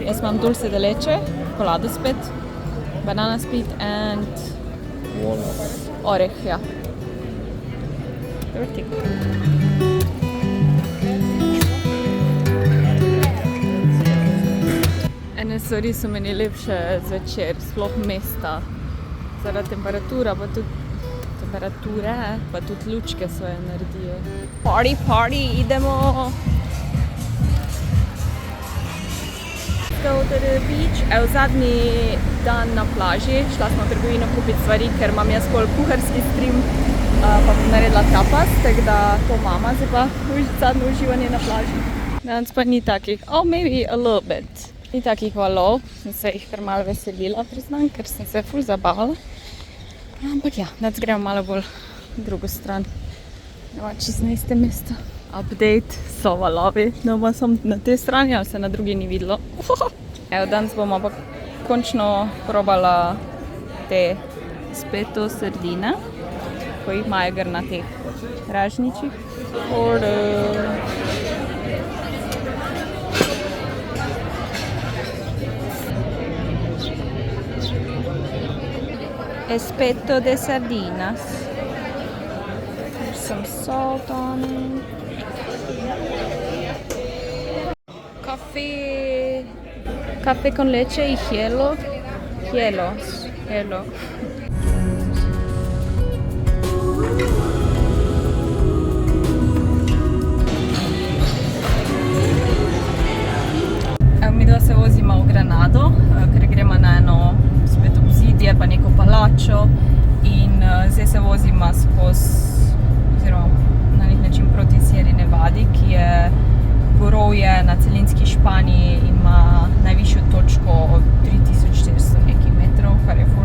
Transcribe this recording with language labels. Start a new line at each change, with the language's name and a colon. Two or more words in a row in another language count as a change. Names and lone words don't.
Slovenian: Jaz imam
Spanish: dulce de leche,
Slovenian: čokolado spet,
English: banana split and oreh, ja.
Slovenian: Vrtik. Ene stvari so meni lepše zvečer, sploh mesta. Zaradi temperature, pa tudi lučke svoje naredijo.
English: Party, party, idemo! go to the beach.
Slovenian: Evo, zadnji dan na plaži, šla smo v trgovino kupiti stvari, ker imam jaz pol kuharski stream, pa bom naredila tapas, tako da to mama, zdaj pa zadnje uživanje na plaži. Danes pa ni takih,
English: maybe a little bit.
Slovenian: Ni takih valov, sem se jih kar malo veselila, priznam, ker sem se ful zabavala. Ampak ja, danes gremo malo bolj v drugo stran. Nema čisto na istem mestu. Update, so valovi, doma sem na tej strani, ali se na drugi ni videlo. Evo, danes bomo pa končno probala te speto sardine, ko jih imajo gor na teh ražničih.
Spanish: Espeto de sardinas.
English: There's some salt on it.
Spanish: Café con leche y hielo. Hielo.
Slovenian: Mi dva se vozimo v Granado, ker gremo na eno spet obzidje, pa neko palačo in zdaj se vozimo skozi, oziroma na nek način proti Sierri Nevadi, ki je gorovje na celinski Španiji in ima najvišjo točko 3400 nekaj metrov, kar je ful.